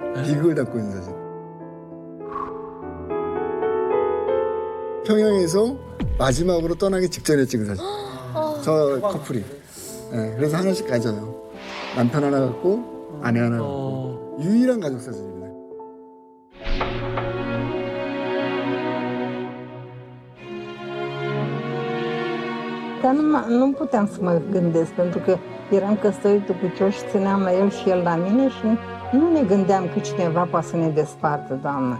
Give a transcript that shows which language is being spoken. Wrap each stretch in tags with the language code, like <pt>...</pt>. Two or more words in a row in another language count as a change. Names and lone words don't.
<ko>비극을 담고 있는 사진. 평양에서 마지막으로 떠나기 직전에 찍은 사진. 저 커플이. 네, 그래서 하나씩 가져요. 남편 하나 갖고 아내 하나 갖고. 유일한 가족 사진입니다.</ko> <ro>Dar nu puteam să mă gândesc, pentru că eram căsătorită cu Cioș, țineam la el și el la mine și nu ne gândeam că cineva poate să ne despartă, doamnă.</ro>